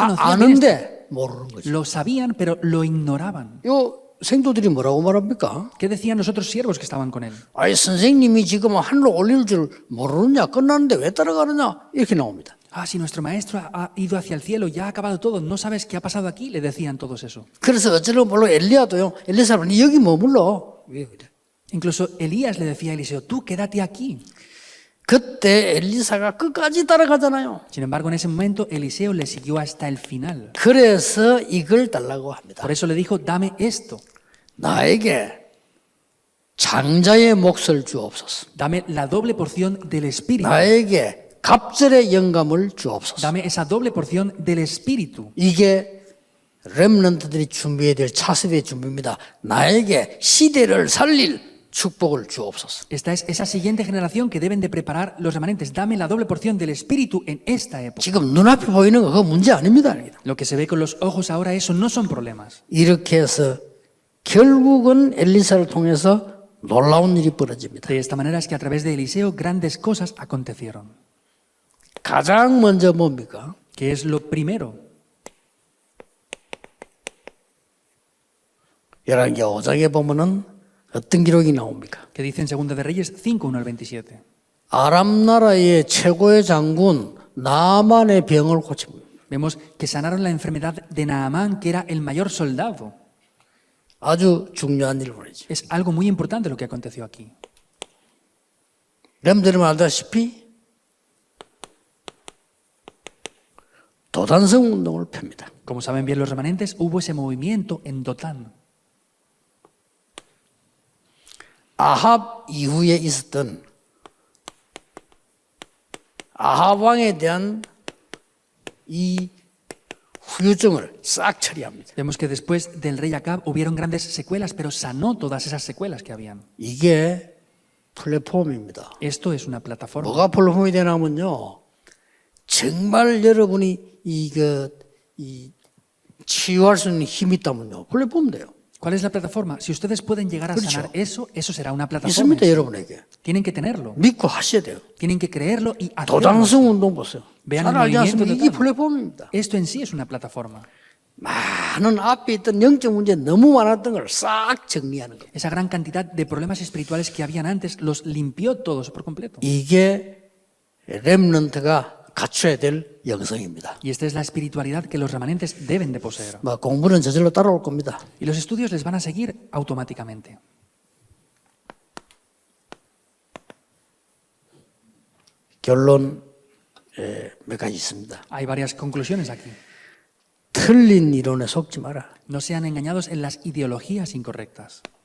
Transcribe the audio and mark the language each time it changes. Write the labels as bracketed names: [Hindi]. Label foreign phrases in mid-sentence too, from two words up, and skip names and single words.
[Korean] 다 [Spanish] conocían bien esto. [Korean] 아는데 모르는 거죠. [Spanish] Lo sabían, pero lo ignoraban. [Korean] 요 생도들이 뭐라고 말합니까? [Spanish] ¿Qué decían los otros siervos que estaban con él? [Korean] 아이 선생님이 지금 하늘로 올릴 줄 모르느냐 끝났는데 왜 따라가느냐 이렇게 나옵니다. [Spanish] Ah, si nuestro maestro ha ido hacia el cielo, ya ha acabado todo, ¿no sabes qué ha pasado aquí? Le decían todos eso. [Korean] 그래서 어쩌려고 물론 엘리야도요. 엘리사는 여기 머물러. 왜 그래? [Spanish] Incluso Elías le decía a Eliseo, tú quédate aquí. [Korean] 그때 엘리사가 끝까지 따라가잖아요. [Spanish] Sin embargo, en ese momento Eliseo le siguió hasta el final. [Korean] 그래서 이걸 달라고 합니다. [Spanish] Por eso le dijo, dame esto, [Korean] 나에게 장자의 몫을 주옵소서. [Spanish] dame la doble porción del Espíritu, [Korean] 나에게 갑절의 영감을 주옵소서. [Spanish] dame esa doble porción del Espíritu. [Korean] 이게 렘넌트들이 준비해야 될 차세대의 준비입니다. 나에게 시대를 살릴 축복을 주옵소서. [Spanish] Esta es esa siguiente generación que deben de preparar los remanentes. Dame la doble porción del Espíritu en esta época. [Korean] 지금 눈앞에 보이는 거 그거 문제 아닙니다. [Spanish] Lo que se ve con los ojos ahora, eso no son problemas. [Korean] 이렇게 해서 결국은 엘리사를 통해서 놀라운 일이 벌어집니다. [Spanish] De esta manera es que a través de Eliseo grandes cosas acontecieron. [Korean] 가장 먼저 뭡니까? [Spanish] ¿Qué es lo primero? [Korean] 열왕기 5장에 보면은 어떤 기록이 나옵니까? [Spanish] Que dice en Segunda de Reyes 5:1-27. [Korean] 아람 나라의 최고의 장군 나만의 병을 고칩니다. [Spanish] Vemos que sanaron la enfermedad de Naamán, que era el mayor soldado. [Korean] 아주 중요한 일을 벌이죠. [Spanish] Es algo muy importante lo que aconteció aquí. [Korean] 여러분들은 알다시피 도단성 운동을 펴니다. [Spanish] Como saben bien los remanentes, hubo ese movimiento en Dotán. [Korean] 아합 이후에 있었던 아합 왕에 대한 이 후유증을 싹 처리합니다. [Spanish] Vemos que después del rey Acab hubieron grandes secuelas, pero sanó todas esas secuelas que habían. [Korean] 이게 플랫폼입니다. [Spanish] Esto es una plataforma. [Korean] 뭐가 플랫폼이 되냐면요. 정말 여러분이 치유할 수 있는 힘이 있다면요. 플랫폼 돼요. [Spanish] ¿Cuál es la plataforma? Si ustedes pueden llegar a sanar eso, eso será una plataforma. [Korean] 있습니다, 여러분에게. [Spanish] Tienen que tenerlo. [Korean] 믿고 하셔야 돼요. [Spanish] Tienen que creerlo y hacerlo. [Korean] 도당성 운동 보세요. [Spanish] Vean [Korean] 잘 [Spanish] el [Korean] 알지 [Spanish] movimiento [Korean] 않습니까? [Spanish] de [Korean] 이게 [Spanish] Dotán. [Korean] 플랫폼입니다. [Spanish] Esto en sí es una plataforma. [Korean] 많은 앞에 있던 영적 문제 너무 많았던 걸 싹 정리하는 거예요. [Spanish] Esa gran cantidad de problemas espirituales que habían antes los limpió todos por completo. [Korean] 이게 렘넌트가 갖춰야 될 영성입니다. [Spanish] Y esta es la espiritualidad que los remanentes deben de poseer. [Korean] 공부는 저절로 따라올 겁니다. [Spanish] Y los estudios les van a seguir automáticamente. [Korean] 결론 몇 가지 있습니다. [Spanish] Hay varias conclusiones aquí. [Korean] 틀린 이론에 속지 마라. [Spanish] No sean engañados en las ideologías incorrectas.